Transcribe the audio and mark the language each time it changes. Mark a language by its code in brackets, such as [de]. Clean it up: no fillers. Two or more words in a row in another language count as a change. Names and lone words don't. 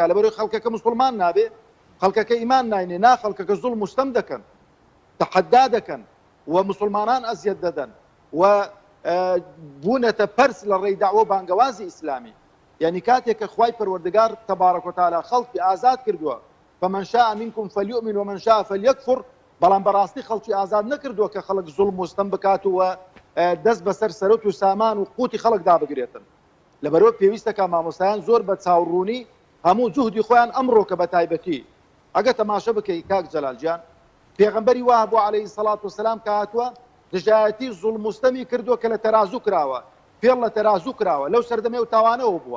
[ckb] لەبەرەوەی خەڵکەکە موسڵمان نابێ، خەڵکەکە ئیمان ناینێ، نا خەڵکەکە زوڵم و ستەم دەکەن، تەحەدا دەکەن و مسلمانان ئەزیەت دەدەن و بوونەتە پەرس لە ڕێی داعوە بانگەوازی ئیسلامی. یعنی کاتێک کە خوای پەروەردگار [ar] تەبارەک و تەعالا [ckb] خەڵکی ئازاد کردووە، [ar] فمن شاء منكم فليؤمن ومن شاء فليكفر، [ckb] بەڵام بەڕاستی خەڵکی ئازاد نەکردووە کە خەڵک زوڵم و ستەم بکات و دەست بەسەر سەرۆت و سامان و قوتی خەڵک دابگرێتن. لەبەرەوە پێویستەکە مامۆستایان زۆر بە چاوڕوونی هەموو جوهدی خۆیان ئەمڕۆکە بە تایبەتی ئەگە تەماشە بکەی کاک جەلالجان، پێغەمبەری وا بۆ [ar] عەلەیهی سەڵات وسەلام [ckb] کە هاتووە دژایەتی زوڵم و ستەمی کردووە کە لە تەرازوو کراوە، پێڵ لە تەرازوو کراوە، لەو سەردەمێ و تاوانەوە بووە.